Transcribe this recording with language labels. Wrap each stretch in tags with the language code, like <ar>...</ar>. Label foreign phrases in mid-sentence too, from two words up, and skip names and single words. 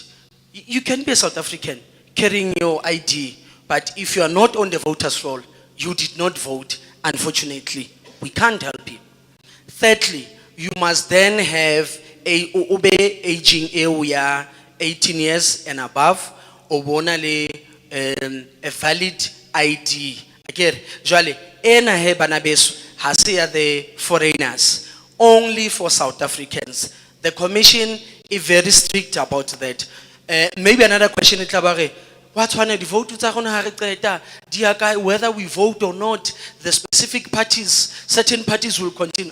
<en>You can be a South African carrying your ID, but if you are not on the voters roll, you did not vote. Unfortunately, we can't help you. Thirdly, you must then have a aging area 18 years and above, or a valid ID. Again,</en> <st>Jale, ena he banabesu hasia</st> <en>the foreigners, only for South Africans. The commission is very strict about that. Maybe another question is what's one of the vote whether we vote or not, the specific parties, certain parties will continue.</en>